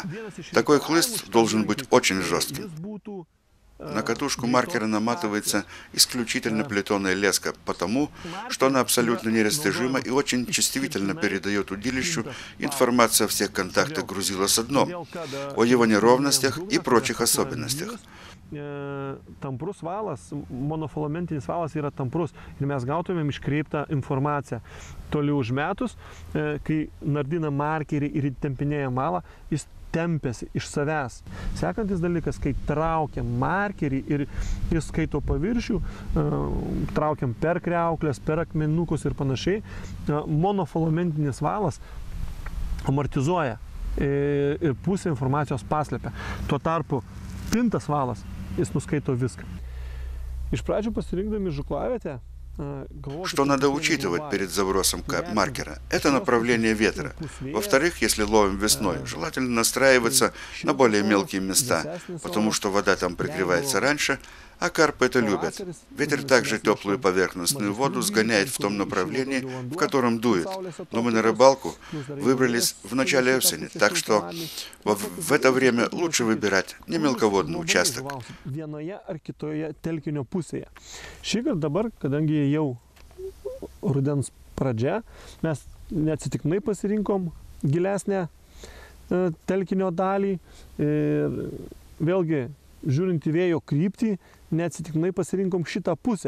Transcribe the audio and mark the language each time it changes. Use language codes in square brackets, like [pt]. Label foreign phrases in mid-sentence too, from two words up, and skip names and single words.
[ru] Такой хлыст должен быть очень жестким. На катушку маркера наматывается исключительно плетеная леска, потому что она абсолютно нерастяжима и очень чувствительно передает удилищу информацию о всех контактах грузила с дном, о его неровностях и прочих особенностях. [lt] Tamprus valas, monofilamentinis valas yra tamprus ir mes gautumėm iškreiptą informaciją. Toliau užmetus, kai nardina markerį ir įtempinėja malą, jis tempiasi iš savęs. Sekantis dalykas, kai traukiam markerį ir jis skaito paviršių, traukiam per kriauklės, per akmenukus ir panašiai, monofilamentinis valas amortizuoja ir pusę informacijos paslepia. Tuo tarpu pintas valas, jis nuskaito viską. Iš pradžių pasirinkdami žuklavietę, [ru] Что надо учитывать перед забросом маркера? Это направление ветра. Во-вторых, если ловим весной, желательно настраиваться на более мелкие места, потому что вода там пригревается раньше, а карпы это любят. Ветер также теплую поверхностную воду сгоняет в том направлении, в котором дует. Но мы на рыбалку выбрались в начале осени, так что в это время лучше выбирать не мелководный участок. [lt] Šįkart dabar, kadangi jau rudens pradžia, mes neatsitiktinai pasirinkom gilesnę telkinio dalį ir vėlgi, žiūrint į vėjo kryptį, neatsitiktinai pasirinkom šitą pusę.